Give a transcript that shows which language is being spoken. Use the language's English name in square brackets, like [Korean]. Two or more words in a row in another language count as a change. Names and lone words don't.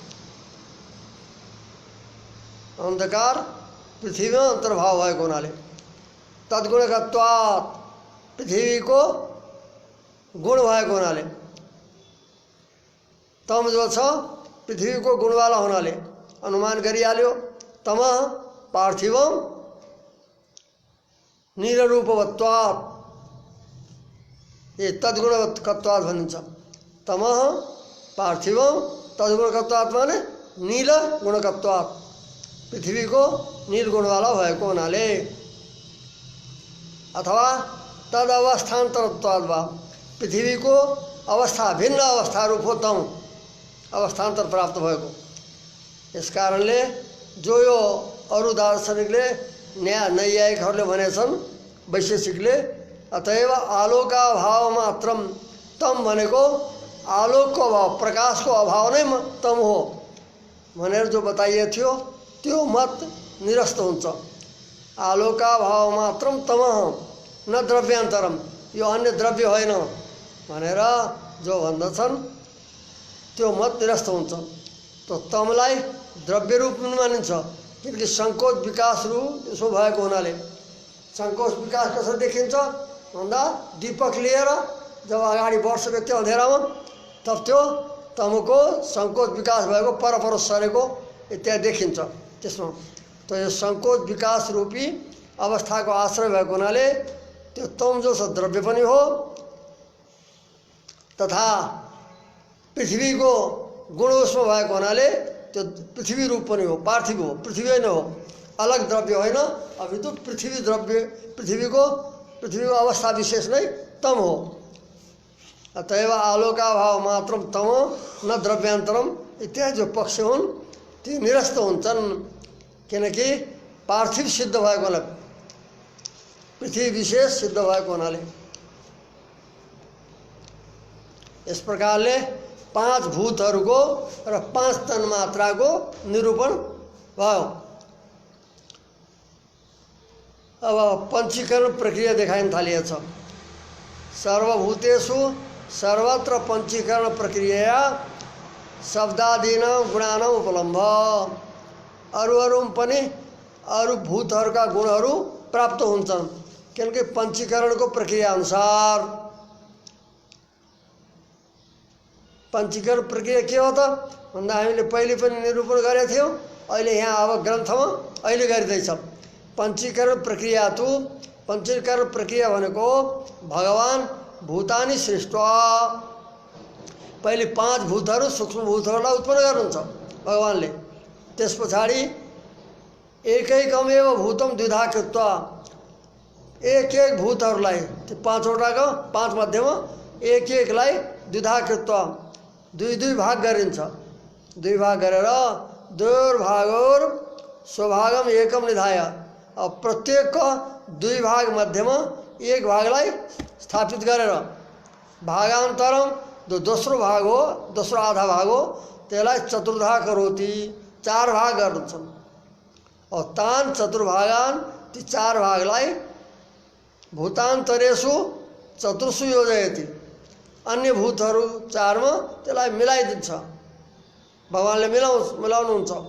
[Nepali] अन्धकार पृथ्वीमा अन्तर्भाव भएको हुनाले तद्गुणकत्वात् पृथ्वीको गुण भएको हुनाले, तम जो छ पृथ्वीको गुणवाला हुनाले अनुमान गरिहाल्यो। [Sanskrit] तम पार्थिवम निररूपवत्वात्, ये तद्गुणकत्वात् भनिन्छ। तम पार्थिवम तद्गुणकत्वात् माने नील गुणकत्वात्, [Nepali] पृथ्वीको नील गुणवाला भएको हुनाले, अथवा [Sanskrit] तद अवस्थान्तरत्वात् [Nepali] वा, पृथ्वीको अवस्था भिन्न अवस्था रूप हो तम, अवस्थान्तर प्राप्त भएको। यस कारणले जो यो अरू दार्शनिकले नैयायिकहरूले भनेछन्, वैशेषिकले [Sanskrit] अतएव आलोकाभाव मात्रम, [Nepali] तम भनेको आलोकको अभाव, प्रकाशको अभाव नै तम हो भनेर जो बताइएको थियो त्यो मत निरस्त हुन्छ। [Sanskrit] आलोकाभाव मात्रम तमः न द्रव्यान्तरम, [Nepali] यो अन्य द्रव्य होइन भनेर जो भन्दछन् त्यो मत निरस्त हुन्छ। तो तमलाई द्रव्य [Hindi] रूप में [Nepali] मानिन्छ, किनकि सङ्कोच विकास रूप यसो भएको हुनाले। सङ्कोच विकास कसरी देखिन्छ भन्दा दीपक लिएर जब अगाडि बढ्छ व्यक्ति अँधेरामा, तब त्यो तमको सङ्कोच विकास भएको परपर सरेको इत्यादि देखिन्छ त्यसमा। तो यो सङ्कोच विकास रूपी अवस्थाको आश्रय भएको हुनाले त्यो तम जो छ द्रव्य पनि हो, तथा पृथ्वीको गुण उसमा भएको हुनाले त्यो पृथ्वी रूप पनि हो, पार्थिव हो, पृथ्वी नै हो, अलग द्रव्य होइन। [Hindi] अभी तो पृथ्वी द्रव्य, [Nepali] पृथ्वीको अवस्था विशेष नै तम हो। [Sanskrit] अतएव आलोकाभाव मात्रम तम न द्रव्यान्तरम [Nepali] इत्यादि जो पक्ष हुन् ती निरस्त हुन्छन्, किनकि पार्थिव सिद्ध भएको हुनाले, पृथ्वी विशेष सिद्ध भएको हुनाले। यस प्रकारले पाँच भूतहरूको र पाँच तन्मात्राको निरूपण भयो। अब पंचीकरण प्रक्रिया देखाइन थालिएको छ। [Sanskrit] सर्वभूतेषु सर्वत्र पंचीकरण प्रक्रिया शब्दादीनां गुणानां उपलम्भ, [Nepali] अरू पनि अरू भूतहरूका गुणहरू प्राप्त हुन्छन्, किनकि पंचीकरणको प्रक्रिया अनुसार। पंचीकरण प्रक्रिया के हो त भन्दा हामीले पहिले पनि निरूपण गरेका थियौँ, अहिले यहाँ अब ग्रन्थमा अहिले गरिँदैछौँ। पंचीकरण प्रक्रिया तो, पंचीकरण प्रक्रिया भनेको भगवान भूतानी सृष्टि, पहिले पाँच भूतहरू सूक्ष्म भूतहरूलाई उत्पन्न गर्नुहुन्छ भगवानले। [Sanskrit] त्यस पछाडि एकैकमेव भूतम द्विधा कृत्वा, [Nepali] एक एक भूतहरूलाई त्यो पाँचवटाको पाँच मध्येमा एक एकलाई [Sanskrit] द्विधा कृत्वा [Nepali] दुई दुई भाग गरिन्छ। दुई भाग गरेर [Sanskrit] दुर्भागोर स्वभागम एकम निधाय, [Nepali] अब प्रत्येकको दुई भाग मध्येमा एक भागलाई स्थापित गरेर भागान्तरम जो दोस्रो भाग हो, दोस्रो आधा भाग हो, त्यसलाई [Sanskrit] चतुर्धा करोति, [Nepali] चार भाग गर्छन्। और [Sanskrit] तान चतुर्भागान, [Nepali] ती चार भागलाई [Sanskrit] भूतान्तरेषु चतुर्षु योजयति, [Nepali] अन्य भूतहरू चारमा त्यसलाई मिलाइदिन्छ, भगवानले मिलाउनुहुन्छ।